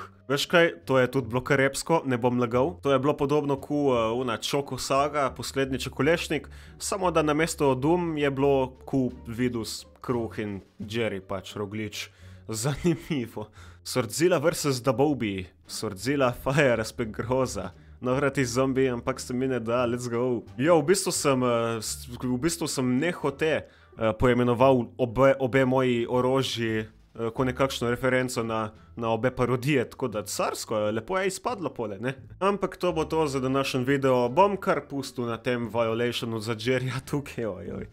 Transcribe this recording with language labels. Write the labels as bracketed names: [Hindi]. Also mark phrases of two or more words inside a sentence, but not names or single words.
[Slovenian] Veš kaj, to je tudi bilo kar epsko, ne bom lagal. To je bilo podobno ku Choco Saga, poslednji čokolešnik, samo da namesto Doom je bilo ku Vidus, kruh in Jerry pač roglič. Zanimivo. Swordzilla vs. Dabobie. Swordzilla Fire Aspect groza. Navrati zombi, ampak se mi ne da, [English] let's go. [Slovenian] Jo, v bistvu sem nehote poimenoval obe moji orožji ko nekakšno referenco na obe parodije, tako da carsko, lepo je izpadlo pole, ne? Ampak to bo to za današnji video, bom kar pustil na tem violationu za Jerryja tukaj, ojoj.